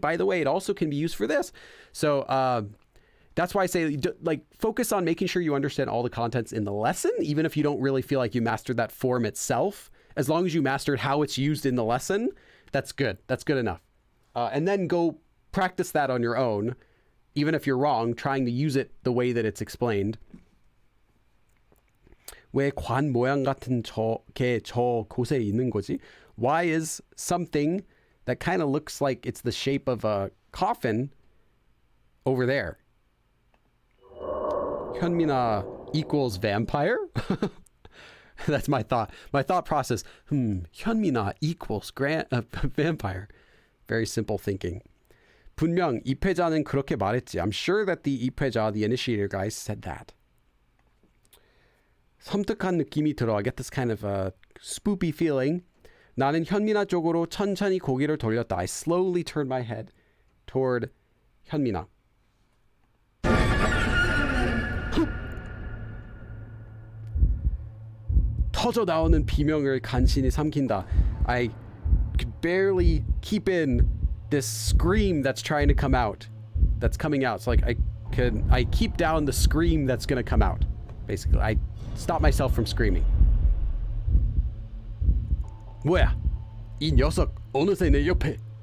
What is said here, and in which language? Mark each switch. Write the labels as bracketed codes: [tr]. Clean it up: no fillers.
[en] By the way, it also can be used for this. So that's why I say, like, focus on making sure you understand all the contents in the lesson, even if you don't really feel like you mastered that form itself. As long as you mastered how it's used in the lesson, that's good. That's good enough. And then go practice that on your own, even if you're wrong, trying to use it the way that it's explained. [ko] 왜 관 모양 같은 게 저 곳에 있는 거지? [en] Why is something that kind of looks like it's the shape of a coffin over there? 현민아, equals vampire? That's my thought. My thought process. 현미나 equals vampire. Very simple thinking. [ko] 분명 입회자는 그렇게 말했지. [en] I'm sure that the 입회자, the initiator guy, said that. [ko] 섬뜩한 느낌이 들어. [en] I get this kind of spoopy feeling. [ko] 나는 현미나 쪽으로 천천히 고개를 돌렸다. [en] I slowly turned my head toward 현미나. [ko] 터져 나오는 비명을 간신히 삼킨다. [en] I could barely keep in this scream that's trying to come out. That's coming out. So like I keep down the scream that's gonna come out. Basically, I stop myself from screaming. [ko] 뭐야? 이 녀석 어느새 내 옆에.